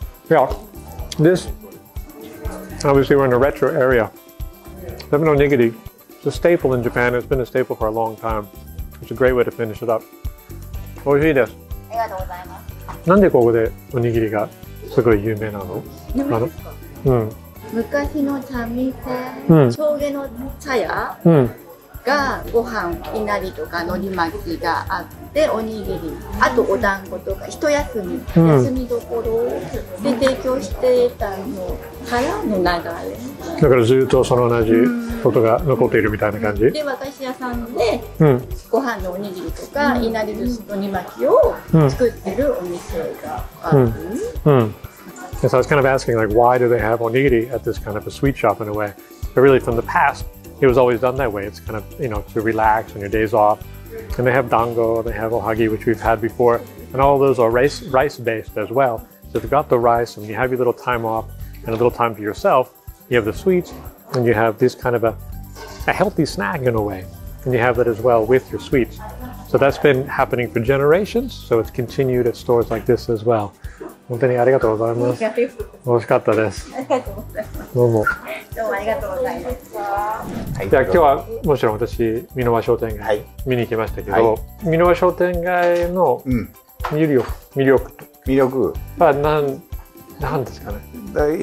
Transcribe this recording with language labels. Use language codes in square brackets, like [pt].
[en] Yeah, this, obviously we're in a retro area. Lemon onigiri, it's a staple in Japan. It's been a staple for a long time. It's a great way to finish it up. [ja] Oishii desu. なんでここでおにぎりがすごい有名なの？うん。昔の茶店、上下の茶屋がご飯、いなりとか海苔巻きがあって、おにぎり、あとお団子とか、一休み、休みどころで提供してたのからの流れ。だからずっとその同じことが残っているみたいな感じ？で、和菓子屋さんで、ご飯のおにぎりとか、いなり寿司と海苔巻きを作ってるお店がある。 [en] And so I was kind of asking, like, why do they have onigiri at this kind of a sweet shop in a way? But really, from the past, it was always done that way. It's kind of, to relax on your days off. And they have dango, they have ohagi, which we've had before. And all of those are rice-based as well. So if you've got the rice and you have your little time off and a little time for yourself, you have the sweets and you have this kind of a healthy snack in a way. And you have that as well with your sweets. So that's been happening for generations. So it's continued at stores like this as well. [ja] 本当にありがとうございます。美味しかったです。ありがとうございます。どうも。どうもありがとうございます。じゃあ今日はもちろん私美濃和商店街見に行きましたけど、美濃和商店街の魅力は何ですかね。